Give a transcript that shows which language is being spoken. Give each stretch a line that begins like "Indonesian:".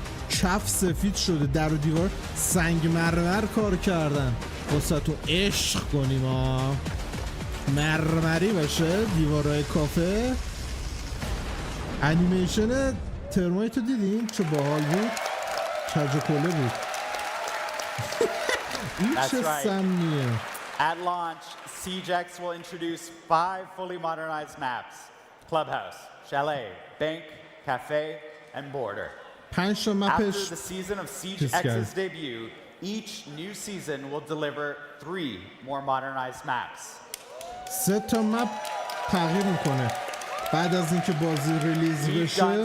Persian: کف سفید شده، در و دیوار سنگ مرمر کار کردن واسه تو عشق کنیم ها، مرمری باشه دیوارای کافه. انیمیشن ترمایتو دیدین چه باحال بود، کج کله بود. این چه سمیه.
English: At launch, SiegeX will introduce 5 fully modernized maps: Clubhouse, Chalet, Bank, Cafe, and Border. After the season of SiegeX's debut, each new season will deliver 3 more modernized maps.
Persian: 3 تا مپ تغییر میکنه بعد از اینکه بازی ریلیز بشه.